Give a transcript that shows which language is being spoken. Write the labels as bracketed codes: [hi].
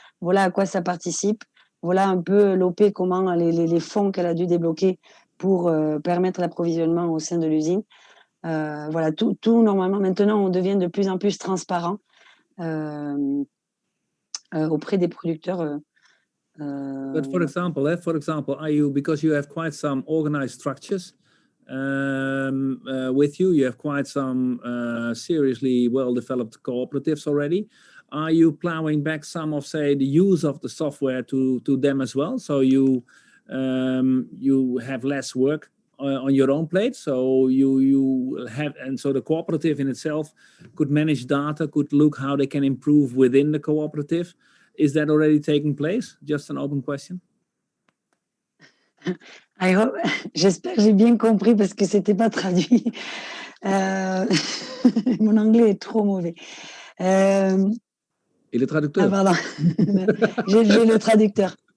[fr] Voilà à quoi ça participe. Voilà un peu l'OP, comment les fonds qu'elle a dû débloquer pour permettre l'approvisionnement au sein de l'usine. Voilà, tout normalement, maintenant, on devient de plus en plus transparent auprès des producteurs. [en] But for example, are you, because you have quite some organized structures with you, you have quite some seriously well-developed cooperatives already. Are you plowing back some of, say, the use of the software to them as well? So you have less work on your own plate. So you have, and so the cooperative in itself could manage data, could look how they can improve within the cooperative. Is that already taking place? Just an open question. [fr] J'espère que j'ai bien compris parce que c'était pas traduit. Mon anglais est trop mauvais. Et le traducteur. Ah pardon, j'ai le traducteur.